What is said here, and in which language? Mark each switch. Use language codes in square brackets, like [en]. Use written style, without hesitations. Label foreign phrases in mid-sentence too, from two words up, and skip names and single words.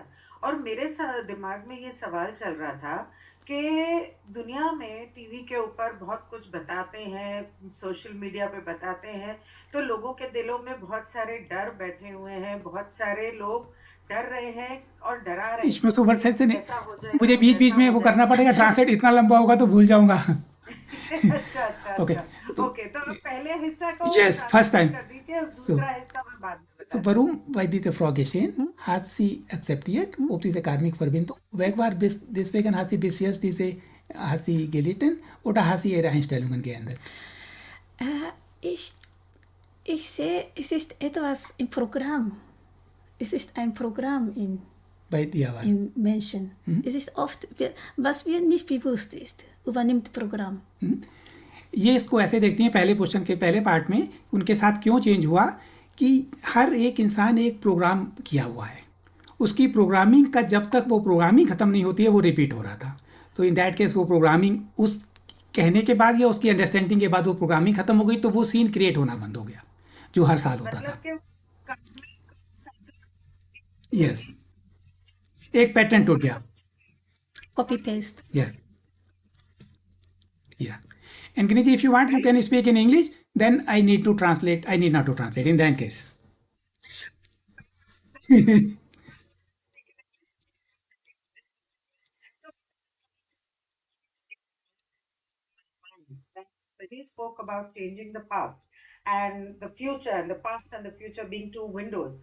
[hi] और मेरे दिमाग में ये सवाल चल रहा था कि दुनिया में टीवी के ऊपर बहुत कुछ बताते हैं, सोशल मीडिया पे बताते हैं, तो लोगों के दिलों में बहुत सारे डर बैठे हुए हैं, बहुत सारे लोग डर रहे हैं और डरा रहे हैं। इसमें तो वर्ड से नहीं, ऐसा हो जाएगा, मुझे बीच बीच वैसा में हो वो करना जाएगा। पड़ेगा, ट्रांसलेट इतना लंबा होगा तो भूल जाऊंगा। अच्छा Okay, ओके, तो आप पहले हिस्सा को [en] Yes, first time. [hi] कर दीजिए, दूसरा हिस्सा मैं बाद में So, बताती [de] warum bei dieser Frage stehen, hat sie akzeptiert, ob diese Karmikverbindung weg war, deswegen hat sie bis jetzt hat sie gelitten oder hat sie ihre Einstellungen geändert? Ich, ich sehe, es ist etwas im Programm. Es ist ein Programm bei dir war. in Menschen. Es ist oft, was mir nicht bewusst ist, übernimmt Programm. [hi] ये इसको ऐसे देखती हैं पहले क्वेश्चन के पहले पार्ट में उनके साथ क्यों चेंज हुआ कि हर एक इंसान एक प्रोग्राम किया हुआ है, उसकी प्रोग्रामिंग का जब तक वो प्रोग्रामिंग ख़त्म नहीं होती है वो रिपीट हो रहा था। तो [en] in that case [hi] वो प्रोग्रामिंग उस कहने के बाद या उसकी अंडरस्टैंडिंग के बाद वो प्रोग्रामिंग ख़त्म हो गई, तो वो [en] scene create [hi] होना बंद हो गया जो हर साल होता था। मतलब कि यस, एक पैटर्न टूट गया। [en] Copy paste. Yeah. Yeah. And Giniji, if you want, you can speak in English. Then I need to translate. I need not to translate in that case. He spoke about changing the past and the future, and the past and the future being two windows.